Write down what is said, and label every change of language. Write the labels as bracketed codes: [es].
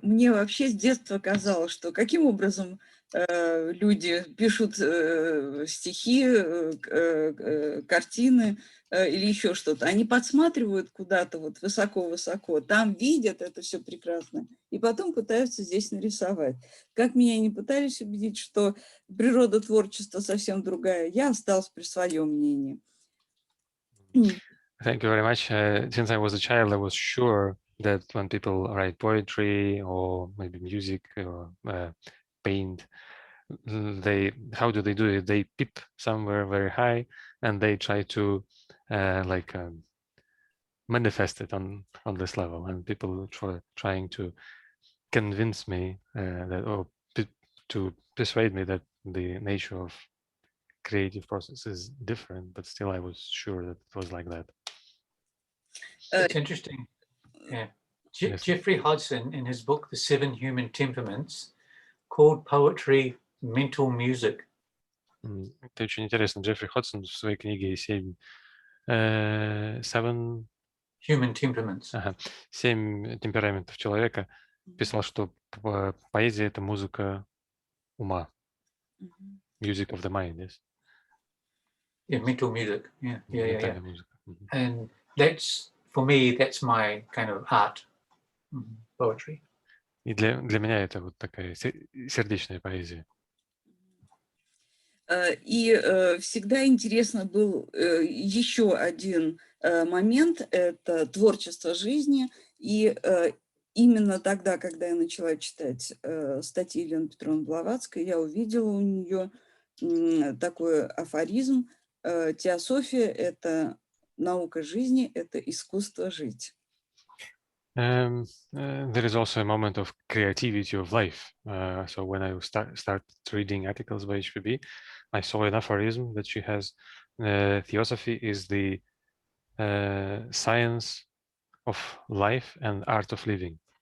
[ru] Мне вообще с детства казалось, что каким образом люди пишут стихи, картины или еще что-то. Они подсматривают куда-то вот высоко-высоко, там видят это все прекрасно, и потом пытаются здесь нарисовать. Как меня не пытались убедить, что природа творчества совсем другая, я осталась при своем мнении. [en] Thank you very much. Since I was a child, I was sure that when people write poetry or maybe music or paint, how do they do it? They peep somewhere very high and they try to manifest it on this level. And people trying to convince me to persuade me that the nature of creative process is different, but still I was sure that it was like that. It's interesting. Yeah. Jeffrey Hodgson, in his book The Seven Human Temperaments, called poetry mental music. [ru] Это очень интересно. Джеффри Ходсон в своей книге «Семь [en] Human Temperaments. [ru] «Семь темпераментов человека» писал, что поэзия — это музыка ума. [en] Music of the mind, yes. Yeah, mental music. Yeah. [ru] Музыка. [en] And that's, for me, that's my kind of art, poetry. [ru] И для меня это вот такая сердечная поэзия. И всегда интересно был еще один момент, это творчество жизни. И именно тогда, когда я начала читать статьи Елены Петровны Блаватской, я увидела у нее такой афоризм: теософия — это наука жизни, это искусство жить. [en] There is also a moment of creativity of life. So when I started reading articles by HPB, I saw an aphorism that she has. Theosophy is the science of life and art of living.